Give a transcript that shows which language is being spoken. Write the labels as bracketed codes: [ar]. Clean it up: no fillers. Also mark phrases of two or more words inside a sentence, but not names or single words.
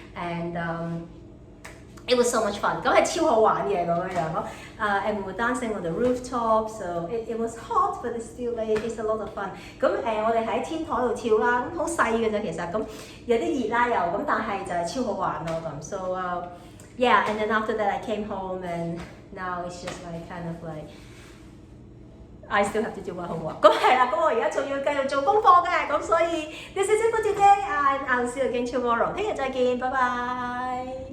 [en] and。It was so much fun， [yue] 咁係超好玩嘅咁樣樣咯。 [en] And we were dancing on the rooftop, so it was hot, but it's a lot of fun。 [yue] 咁我哋喺天台度跳啦，咁好細嘅啫其實，咁有啲熱啦又，咁但係就係超好玩咯咁。 [en] So yeah, and then after that I came home and now it's just like kind of like I still have to do my homework。 [yue] 咁係啦，咁我而家仲要繼續做功課嘅，咁所以 [en] this is it for today and I'll see you again tomorrow。 [yue] 聽日再見，拜拜。